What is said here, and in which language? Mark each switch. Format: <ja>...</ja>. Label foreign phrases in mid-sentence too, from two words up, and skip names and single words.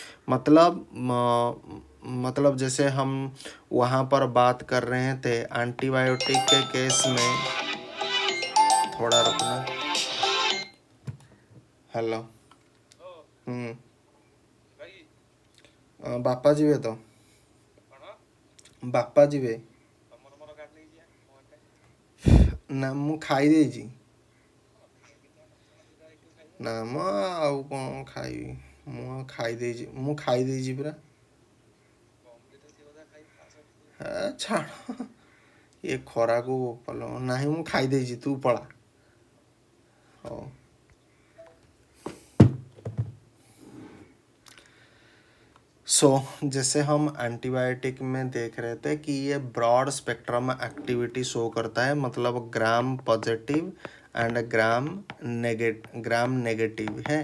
<hi>मतलब जैसे हम वहाँ पर बात कर रहे थे एंटीबायोटिक के केस में, थोड़ा रुकना, हेलो। बापा जी वे तो</hi> <or>ବାପା ଯିବେ ନା, ମୁଁ ଖାଇ ଦେଇଛି। ନା ମ ଆଉ କ'ଣ ଖାଇବି, ମୁଁ ଖାଇ ଦେଇଛି, ମୁଁ ଖାଇ ଦେଇଛି ପୁରା। ଛାଡ଼, ଏ ଖରାକୁ ବୋପାଲୋ, ନାହିଁ ମୁଁ ଖାଇ ଦେଇଛି, ତୁ ପଳା। ହଉ।</or> <hi>जैसे हम एंटीबायोटिक में देख रहे थे कि ये ब्रॉड स्पेक्ट्रम एक्टिविटी शो करता है, मतलब ग्राम पॉजिटिव एंड ग्राम नेगेटिव है।</hi>